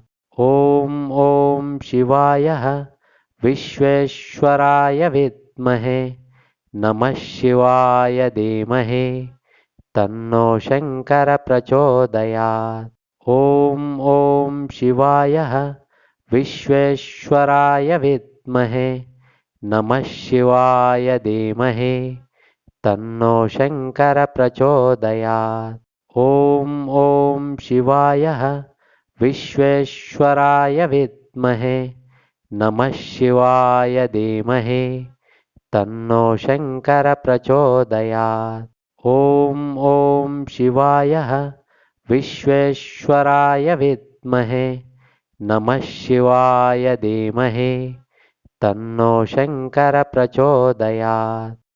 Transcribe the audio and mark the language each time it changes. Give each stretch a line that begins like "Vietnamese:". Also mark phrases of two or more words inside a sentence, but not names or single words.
Sanskrit: ఓం ఓం శివాయ విశ్వేశ్వరాయ విద్మహే నమః శివాయ ధీమహి తన్నో శంకర ప్రచోదయాత్. ఓం ఓం శివాయ విశ్వేశ్వరాయ విద్మహే నమః శివాయ ధీమహి తన్నో శంకర ప్రచోదయాత్. ఓం ఓం शिवाय विश्वेश्वराय विद्महे नमः शिवाय धीमहि तन्नो शंकर प्रचोदयात्। ॐ शिवाय विश्वेश्वराय विद्महे नमः शिवाय धीमहि तन्नो शंकर प्रचोदयात्।